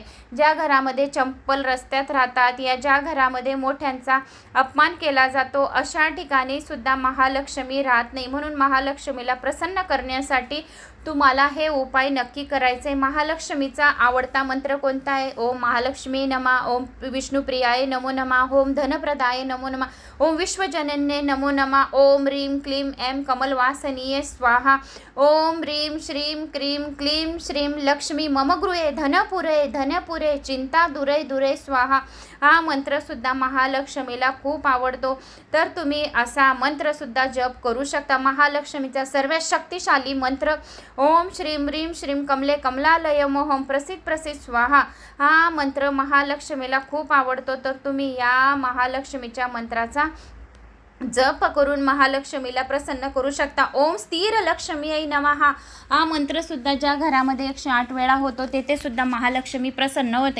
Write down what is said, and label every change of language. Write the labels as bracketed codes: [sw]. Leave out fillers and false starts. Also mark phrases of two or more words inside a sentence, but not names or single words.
[mr] ज्या घरामध्ये चंपल रस्त्यात राहतात या ज्या घरामध्ये मोठ्यांचा अपमान केला जातो अशा ठिकाणी सुद्धा महालक्ष्मी राहत नाही। म्हणून महालक्ष्मीला प्रसन्न करण्यासाठी तुम्हाला हे उपाय नक्की करायचे। महालक्ष्मीचा आवडता मंत्र कोणता आहे? [sa] ओम महालक्ष्मी नमः, ओम विष्णुप्रियाय नमो नमः, ओम धनप्रदाय नमो नमः, ओम विश्वजनन्ये नमो नमः, ओम ह्रीं क्लीं ऐं कमलवासनीये स्वाहा, ओम ह्रीं श्रीं क्रीं क्लीं श्रीं लक्ष्मी मम गृहे धनपुरे चिंता दुरे स्वाहा। [mr] हा मंत्र सुद्धा महालक्ष्मीला खूप आवडतो। तर तुम्ही असा मंत्र सुद्धा जप करू शकता। महालक्ष्मीचा सर्वात शक्तिशाली मंत्र [sa] ओम श्रीं ह्रीं श्रीं कमले कमलालय मोहम प्रसिद्ध स्वाहा [mr] हा मंत्र महालक्ष्मीला खूप आवडतो। तर तुम्ही या महालक्ष्मीच्या मंत्राचा जप करून महालक्ष्मीला प्रसन्न करू शकता। [sa] ओम स्थिर लक्ष्मीयै नमः [mr] हा मंत्र सुद्धा ज्या घरामध्ये 108 वेळा होतो तेथे सुद्धा महालक्ष्मी प्रसन्न होते।